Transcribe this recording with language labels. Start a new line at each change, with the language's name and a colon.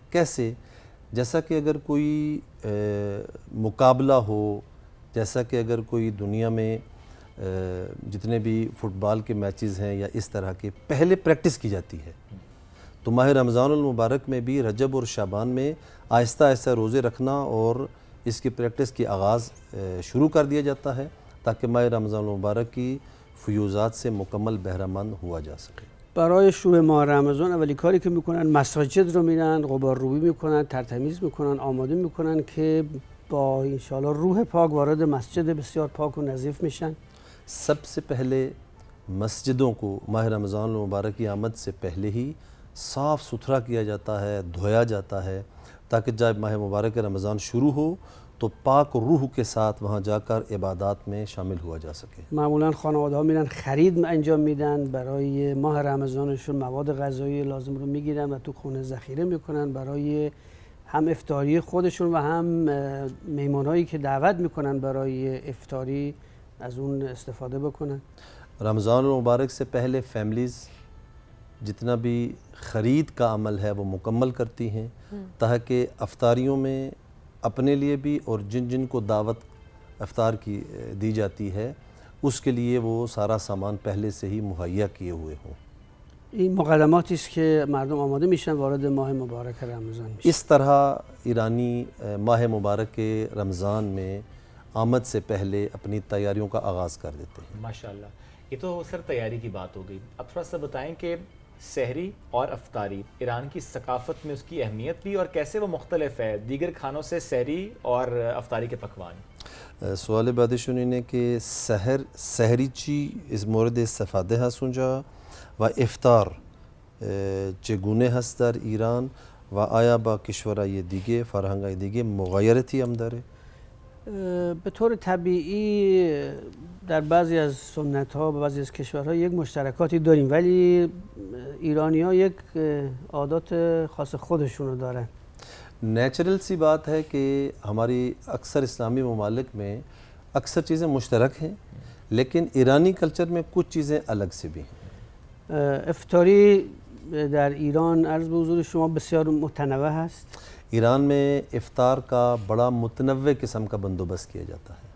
Urdu: کیسے؟ جیسا کہ اگر کوئی مقابلہ ہو، جیسا کہ اگر کوئی دنیا میں جتنے بھی فٹ بال کے میچز ہیں یا اس طرح کے پہلے پریکٹس کی جاتی ہے، تو ماہ رمضان المبارک میں بھی رجب اور شعبان میں آہستہ آہستہ روزے رکھنا اور اس کی پریکٹس کی آغاز شروع کر دیا جاتا ہے تاکہ ماہ رمضان المبارک کی فیوزات سے مکمل بہرہ مند ہوا جا سکے.
Persian: برای شروع ماه رمضان اولی کاری که میکنن مساجد رو میرن، غبارروبی میکنن، ترتمیز میکنن، آماده میکنن که با انشاءالله روح پاک وارد مسجد بسیار پاک و نظیف میشن.
Urdu: سب سے پہلے مسجدوں کو ماہ رمضان المبارک کی آمد سے پہلے ہی صاف ستھرا کیا جاتا ہے، دھویا جاتا ہے تاکہ جب ماہ مبارک رمضان شروع ہو تو پاک روح کے ساتھ وہاں جا کر عبادات میں شامل ہوا جا سکے.
Persian: معمولاً خانواده‌ها میرن خرید انجام میدن، برای ماه رمضانشون مواد غذایی لازم رو میگیرن و تو خونه ذخیره میکنن برای هم افطاری خودشون و هم میمانایی که دعوت میکنن برای افطاری از اون استفاده بکنن.
Urdu: رمضان المبارک سے پہلے فیملیز جتنا بھی خرید کا عمل ہے وہ مکمل کرتی ہیں تاکہ افطاریوں میں اپنے لیے بھی اور جن جن کو دعوت افطار کی دی جاتی ہے اس کے لیے وہ سارا سامان پہلے سے ہی مہیا کیے ہوئے ہوں.
Persian: این مقدماتی است که مردم آماده میشن وارد ماه مبارک رمضان میشن.
Urdu: اس طرح ایرانی ماہ مبارک رمضان میں آمد سے پہلے اپنی تیاریوں کا آغاز کر دیتے ہیں. ماشاءاللہ. یہ تو سر تیاری کی بات ہو گئی. اب تھوڑا سا بتائیں کہ سحری اور افطاری ایران کی ثقافت میں اس کی اہمیت بھی اور کیسے وہ مختلف ہے دیگر کھانوں سے سحری اور افطاری کے پکوان؟
Persian: سوال بعدشون اینه که سحری چی از مورد استفاده هست اونجا و افطار چگونه هست در ایران و آیا با کشورهای دیگه فرهنگ‌های دیگه مغایرتی هم داره؟ به طور طبیعی در بعضی از سنت‌ها و بعضی از کشورها یک مشترکاتی داریم، ولی ایرانی‌ها یک عادات خاص خودشونو دارن.
Urdu: نیچرل سی بات ہے کہ ہماری اکثر اسلامی ممالک میں اکثر چیزیں مشترک ہیں لیکن ایرانی کلچر میں کچھ چیزیں الگ سے بھی ہیں.
Persian: افطاری در ایران عرض به حضور شما بسیار متنوع هست.
Urdu: ایران میں افطار کا بڑا متنوع قسم کا بندوبست کیا جاتا ہے.